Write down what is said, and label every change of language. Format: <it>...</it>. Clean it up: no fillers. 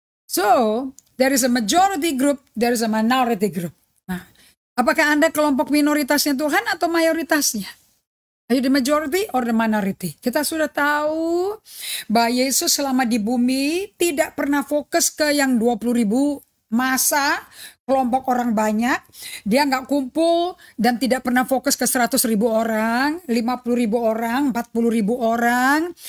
<en>So, there is a majority group, there is a minority group.</en> <id>Nah, apakah Anda kelompok minoritasnya Tuhan atau mayoritasnya?</id> <en>Are you the majority or the minority?</en> <id>Kita sudah tahu bahwa Yesus selama di bumi tidak pernah fokus ke yang 20.000 masa, kelompok orang banyak. Dia nggak kumpul dan tidak pernah fokus ke 100.000 orang, 50.000 orang, 40.000 orang.</id>